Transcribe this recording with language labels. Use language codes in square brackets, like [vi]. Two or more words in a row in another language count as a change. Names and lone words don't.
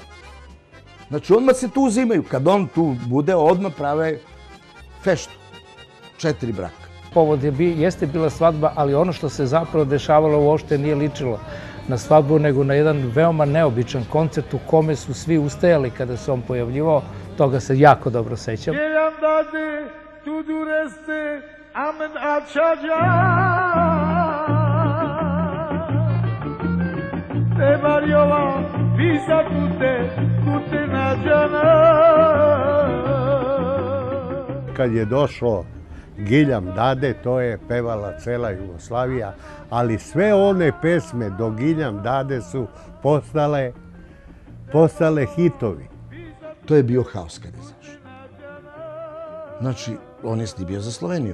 [sr] Znači, odmah se tu uzimaju. Kad on tu bude, odmah prave feštu. 4 braka. Povod jeste bila svadba, ali ono što se zapravo dešavalo uopšte nije ličilo na svadbu, nego na jedan veoma neobičan koncert u kome su svi ustajali kada se on pojavljivao. Toga se jako dobro sećam. [rom] Gelam dade, tu dureste, amen açaca. Te varjova, visa tute nađana. [sr] Kad je došlo Giljam Dade, to je pevala cela Jugoslavija, ali sve one pesme do Giljam Dade su postale hitovi. To je bio haos kad je zašao. Znači, on je snimio za Sloveniju.